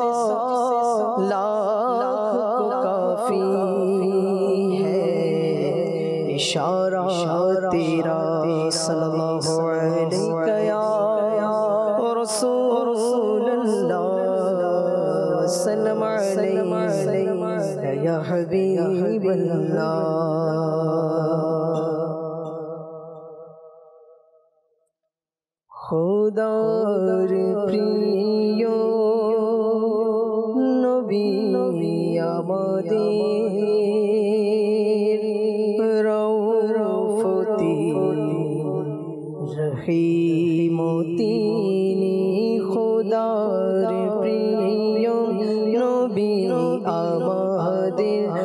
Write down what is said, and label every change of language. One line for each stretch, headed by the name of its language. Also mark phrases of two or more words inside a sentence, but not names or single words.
Urdu: لاکھ کافی ہے اشارہ تیرا،
Arabic: صلی اللہ علیہ یا رسول اللہ سلم علیہ یا حبیب اللہ۔
Bangla: খোদার প্রিয় নবী আমাদের রওফতি রহিম তিনি, খোদার প্রিয় নবী আমাদের